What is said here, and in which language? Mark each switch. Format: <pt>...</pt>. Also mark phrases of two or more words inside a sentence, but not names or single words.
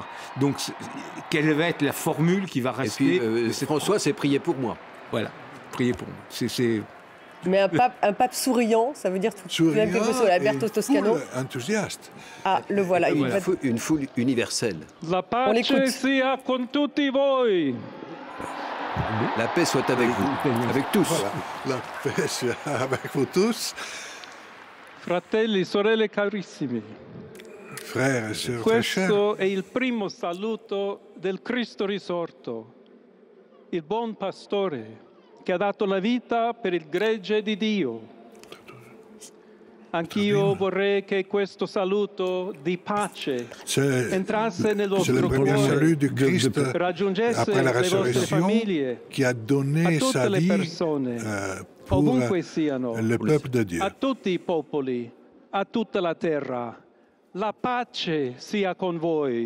<fr>Donc, quelle va être la formule qui va rester? Et puis, François, c'est « prier pour moi ». Voilà, prier pour moi. Mais un pape souriant, ça veut dire tout de même quelque chose. Alberto Toscano. Enthousiaste. Ah, le voilà. Une foule universelle.</fr> <it>La pace sia con tutti voi.</it> <fr>La paix soit avec vous, avec tous. Voilà. La paix soit avec vous tous.</fr> <it>Fratelli, sorelle carissimi.</it> <fr>Frères et sœurs très chers.</fr> <it>Questo è il primo saluto del Cristo risorto, il buon pastore che ha dato la vita per il gregge di Dio. Anch'io vorrei che questo saluto di pace entrasse nel vostro cuore, raggiungesse le vostre famiglie,</it> <fr>qui a donné</fr> <it>a tutte</it> <fr>sa</fr> <it>le</it> <fr>vie</fr> <it>persone,</it> <fr>pour</fr> <it>ovunque siano,</it> <fr>le peuple de Dieu.</fr> <it>a tutti i popoli, a tutta la terra. La pace sia con voi.</it>